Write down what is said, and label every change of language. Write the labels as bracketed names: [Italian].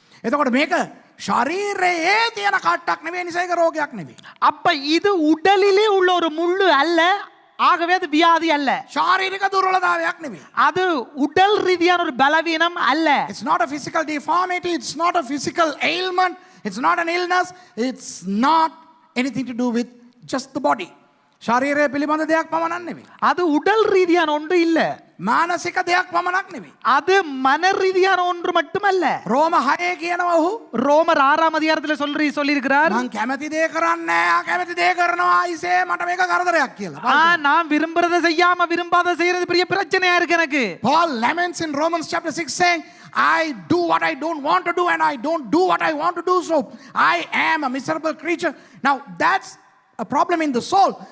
[Sinhala] එතකොට මේක ශරීරයේ තියෙන කට්ටක් නෙවෙයි, නිසා ඒක රෝගයක් නෙවෙයි. [Tamil] அப்ப இது உடலிலே உள்ள ஒரு முள்ளு அல்ல, ஆகவே அது வியாதி அல்ல. [Sinhala] ශාරීරික දුර්වලතාවයක් නෙවෙයි. [Tamil] அது உடல் ரீதியான ஒரு பலவீனம் அல்ல. [English] It's not a physical deformity, it's not a physical ailment, it's not an illness, it's not anything to do with just the body. [Sinhala] ශරීරය පිළිබඳ දෙයක් පමණක් නෙවෙයි. [Tamil] அது உடல் ரீதியான ஒன்று இல்ல, [Sinhala] මානසික දෙයක් පමණක් නෙවෙයි. [Tamil] அது மன ரீதியான ஒன்று மட்டுமல்ல. [Sinhala] රෝම 6 කියනවා ඔහු [Tamil] ரோமர் 6ஆம் அதிகாரத்துல சொல்லியிருக்கிறார், [Sinhala] මං කැමති දේ කරන්නේ නැහැ, කැමති දේ කරනවා අයිසේ මට මේක කරදරයක් කියලා. [Tamil] நான் விரும்புறதை செய்யாம விரும்பாத செய்யறது பெரிய பிரச்சனையா இருக்கு எனக்கு. [English] Paul laments in Romans chapter 6 saying, I do what I don't want to do and I don't do what I want to do, so I am a miserable creature. Now that's a problem in the soul.